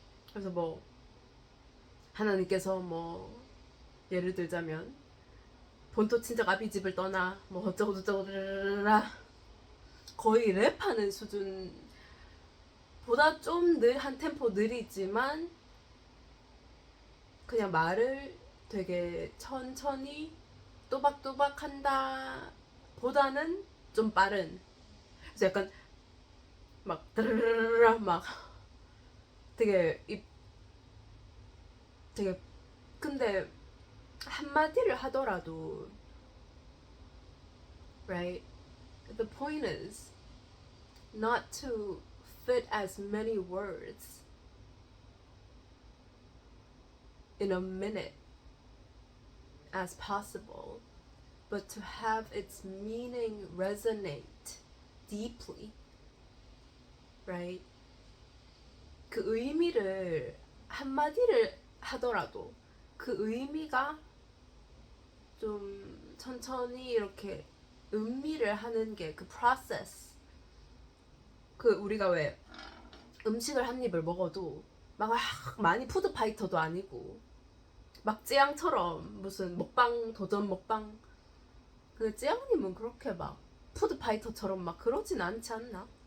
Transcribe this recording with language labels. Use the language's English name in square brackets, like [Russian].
[Korean] 그래서 뭐 하나님께서 뭐 예를 들자면 본토 친척 아비집을 떠나 뭐 어쩌고 저쩌고 거의 랩하는 수준보다 좀 한 템포 느리지만 그냥 말을 되게 천천히 또박또박 한다 보다는 좀 빠른. 그래서 약간 막 드르르르 막 되게 되게 근데 한마디를 하더라도 right? [English] The point is not to fit as many words in a minute as possible, but to have its meaning resonate deeply, right? [Korean] 그 의미를 한마디를 하더라도 그 의미가 좀 천천히 이렇게 음미를 하는 게 그 프로세스. 그 우리가 왜 음식을 한 입을 먹어도 막 많이 푸드 파이터도 아니고 막 찌양처럼 무슨 먹방 도전 먹방 근데 찌양님은 그렇게 막 푸드 파이터처럼 막 그러진 않지 않나?